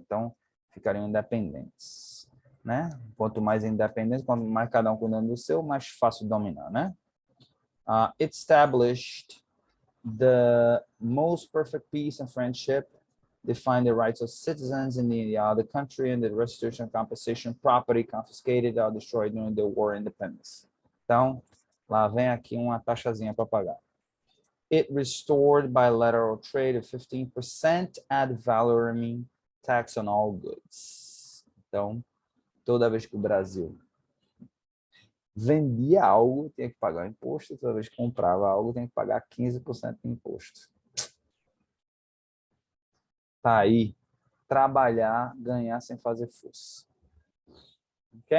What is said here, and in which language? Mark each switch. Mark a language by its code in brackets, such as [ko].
[pt] Então, ficariam independentes, né? Quanto mais independentes, quanto mais cada um cuidando do seu, mais fácil de dominar, né? [en] It established the most perfect peace and friendship, defined the rights of citizens in the other country, and the restitution and compensation property confiscated or destroyed during the war of independence. [pt] Então, lá vem aqui uma taxazinha para pagar. [en] It restored bilateral trade of 15% ad valorem tax on all goods. [pt] Então, toda vez que o Brasil vendia algo, tinha que pagar imposto. Toda vez que comprava algo, tinha que pagar 15% de imposto. Tá aí. Trabalhar, ganhar sem fazer força. Ok?